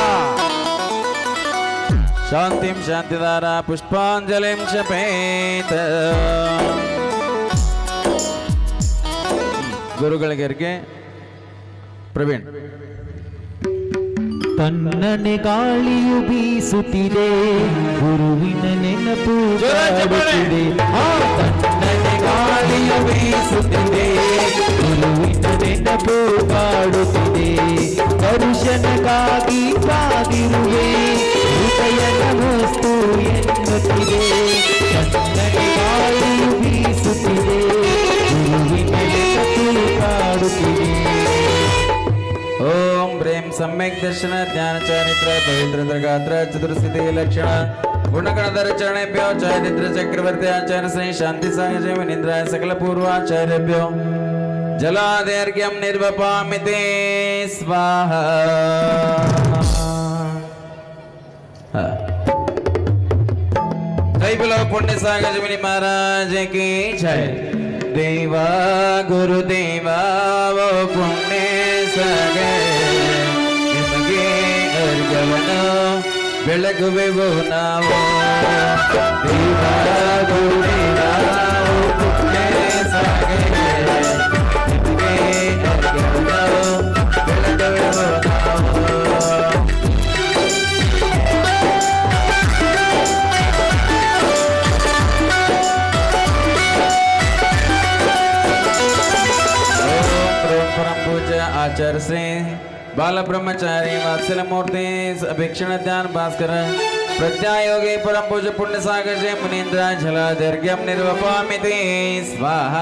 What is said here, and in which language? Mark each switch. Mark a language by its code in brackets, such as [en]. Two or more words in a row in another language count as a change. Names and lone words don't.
[sa] शांतिं शांतिधारा पुष्पांजलिं क्षपेत [kn] ಗುರುಗಳಿಗೆ ಅರ್ಘ್ಯ [sa] ಪ್ರವೀಣ್ [kn] ತನ್ನನೆ ಗಾಳಿಯು ಬೀಸುತ್ತಿದೆ ಗುರುವಿನ ನೆನಪು ಕಾಡುತ್ತಿದೆ ತನ್ನನೆ ಗಾಳಿಯು ಬೀಸುತ್ತಿದೆ ಗುರುವಿನ ನೆನಪು ಕಾಡುತ್ತಿದೆ ದರ್ಶನಕ್ಕಾಗಿ ಕಾದಿರುವೆ ಹೃದಯದ ವಸ್ತು ಎನ್ನುತ್ತಿದೆ ತನ್ನನೆ ಗಾಳಿಯು ಬೀಸುತ್ತಿದೆ [sa] सम्यक दर्शन ज्ञान चारित्र पवित्र गात्र चतुर्सिद्धि लक्षण गुणगणधर चरणेभ्यो चारित्र चक्रवर्ती आचार्य श्री शांति सागर मुनीन्द्राय सकल पूर्वाचार्यभ्यो जलादर्घ्यं निर्वपामिते स्वाहा। [hi] जय बोलो पुण्य सागर मुनि महाराज की जय। देवा गुरुदेवा वो [kn] पुण्य सागर ನಿಮಗೆ ಅರ್ಘ್ಯವನ್ನು ಬೆಳಗುವೆವು ನಾವು। ದೇವ ಗುರುದೇವ वो पुण्य सागर ನಿಮಗೆ ಅರ್ಘ್ಯವನ್ನು ಬೆಳಗುವೆವು ನಾವು। [sa] आचार्य श्री बाल ब्रह्मचारी वात्सल मूर्ति अभिक्षण ध्यान भास्कर प्रत्यायोगी परम पूज्य पुण्य सागर जय मुनीन्द्र जलादर्घ्यं निर्वपामिते स्वाहा।